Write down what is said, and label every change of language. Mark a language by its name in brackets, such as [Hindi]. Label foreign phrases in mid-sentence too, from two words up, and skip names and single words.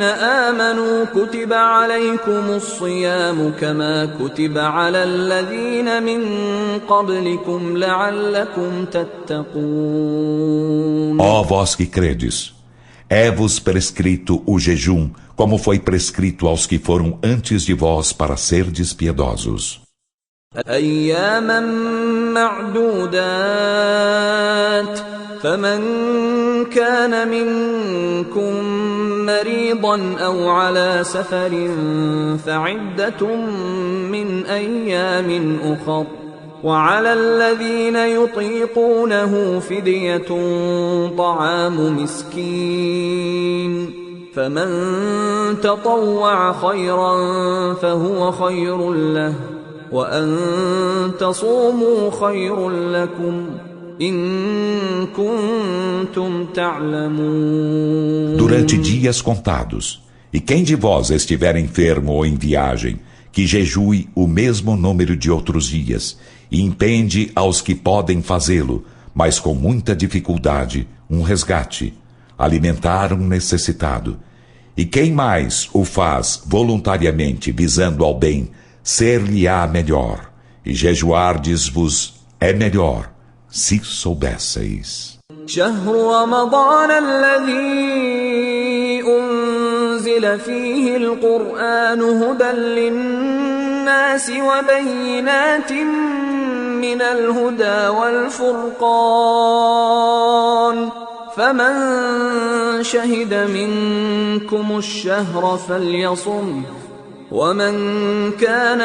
[Arabic] آمنوا كتب عليكم الصيام كما كتب على الذين من قبلكم لعلكم تتقون. [Portuguese] Ó vós que credes, é-vos prescrito o jejum, como foi prescrito aos que foram antes de vós para serdes piedosos. [Arabic] أياما معدودات فمن كان منكم مريضا أو على سفر فعدة من أيام أخر وعلى الذين يطيقونه فدية طعام مسكين فمن تطوع خيرا فهو خير له وأن تصوموا خير لكم إن كنتم تعلمون. [Portuguese] Durante dias contados, e quem de vós estiver enfermo ou em viagem, que jejue o mesmo número de outros dias, e impende aos que podem fazê-lo, mas com muita dificuldade, um resgate, alimentar um necessitado. E quem mais o faz voluntariamente visando ao bem, ser-lhe-á melhor, e jejuardes-vos é melhor, se soubesseis. [Arabic] شهر رمضان الذي أنزل فيه القرآن هدى للناس وبينات من الهدى والفرقان فمن شهد منكم الشهر فليصمه ومن كان